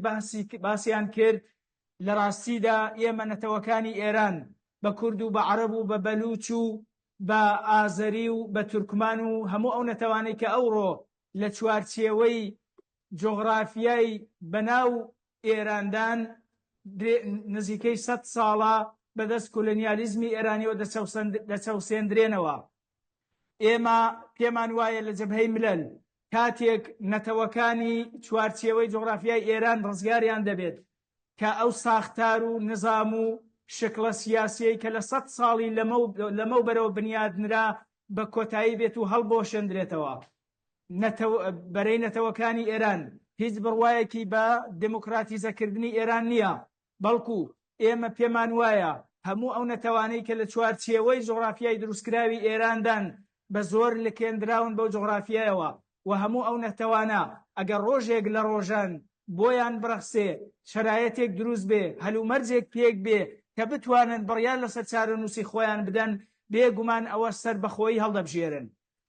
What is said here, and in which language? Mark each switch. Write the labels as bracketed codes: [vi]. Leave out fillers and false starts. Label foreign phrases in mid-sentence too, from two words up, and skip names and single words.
[ckb] باسییان کرد، لە ڕاستیدا ئێمە نەتەوەکانی ئێران بە کورد و بە عەرەب و بە بەلوچ و بە ئازەری و بە تورکمان و هەموو ئەو نەتەوانەی کە ئەوڕۆ لە چوارچێوەی جۆغرافیای بەناو ئێراندان نزیکەی 100 ساڵە بەدەست کۆلۆنیالیزمی ئێرانیەوە دەچەوسێندرێنەوە. ئێمە پێمان وایە لە جەبهەی ملل کاتێک نەتەوەکانی چوارچێوەی جۆغرافیای ئێران ڕزگاریان دەبێت کە ئەو ساختار و نظام و شکلە سیاسیەی کە لە 100 ساڵی لەمەو بەرەوە بنیادنرا بە کۆتایی بێت و هەڵبۆشێندرێتەوە. بەرەی نەتەوەکانی ئێران هیچ بڕوایەکی بە دموکراتیزەکردنی ئێران نییە، بەڵکو ئێمە پێمان وایە هەموو ئەو نەتەوانەی کە لە چوارچێوەی جۆغرافیای دروستکراوی ئێراندان بە زۆر لەکێنراون بەو جۆغرافیایەوە و هەموو ئەو نەتەوانە ئەگەر ڕۆژێک لە ڕۆژان بۆیان بڕەخسێ، شرایەتێک دروست بێ، هەلومەرجێک پێک بێ کە بتوانن بڕیار لەسەر چارەنووسی خۆیان بدەن، بێگومان ئەوە سەر بەخۆیی هەڵدەبژێرن.